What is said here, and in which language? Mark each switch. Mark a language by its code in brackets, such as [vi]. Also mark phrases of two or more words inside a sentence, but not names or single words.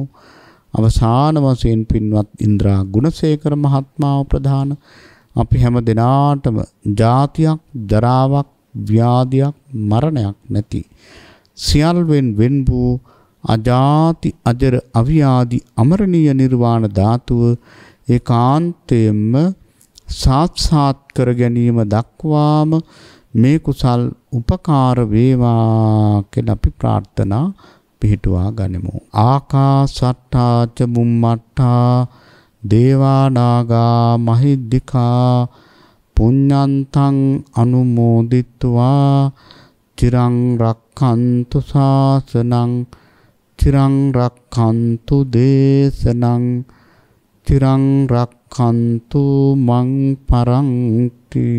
[si] අවසාන වශයෙන් පින්වත් ඉන්ද්‍රා ගුණසේකර මහත්මයාව ප්‍රධාන අපි හැම දිනාටම ජාතියක්, ජරාවක්, ව්‍යාධියක්, මරණයක් නැති සියල්වෙන් වෙන් වූ අජාති අජර අව්‍යාධි අමරණීය නිර්වාණ ධාතුව ඒකාන්තයෙන්ම සාක්ෂාත් කර ගැනීම දක්වාම මේ කුසල් උපකාර වේවා කියලා අපි ප්‍රාර්ථනා පිහිටුවා ගනිමු. [pi] ආකාසට්ටා ච බුම්මට්ටා දේවා නාග මහිද්దికා පුඤ්ඤන්තං අනුමෝදිත්වා චිරං රක්ඛන්තු ශාසනං චිරං රක්ඛන්තු දේශනං චිරං රක්ඛන්තු මං පරන්ති.